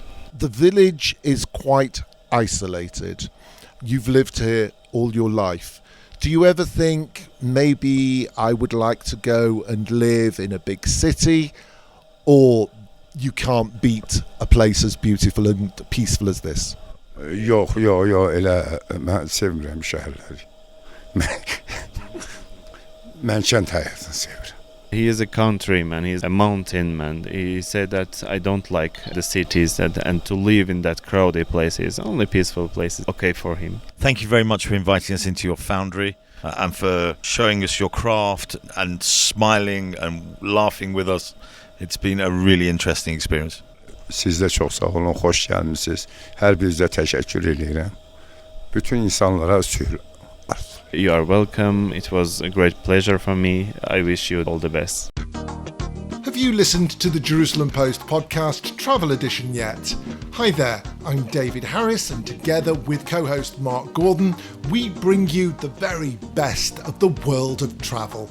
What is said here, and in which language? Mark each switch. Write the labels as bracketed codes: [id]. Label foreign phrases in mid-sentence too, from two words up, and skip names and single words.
[en] The village is quite isolated. You've lived here all your life. Do you ever think maybe I would like to go and live in a big city, or you can't beat a place as beautiful and peaceful as this? [az] Yox, elə mən sevmirəm şəhərləri. Mən kənd həyatını sevirəm. [en] He is a countryman, he's a mountain man. He said that I don't like the cities and to live in that crowded places. Only peaceful places okay for him. Thank you very much for inviting us into your foundry and for showing us your craft and smiling and laughing with us. It's been a really interesting experience. [az] Siz də çox sağ olun, xoş gəlmisiniz. Hər birinizə təşəkkür edirəm. Bütün insanlara sülh. [en] You are welcome. It was a great pleasure for me. I wish you all the best. Have you listened to the Jerusalem Post podcast travel edition yet? Hi there, I'm David Harris, and together with co-host Mark Gordon, we bring you the very best of the world of travel.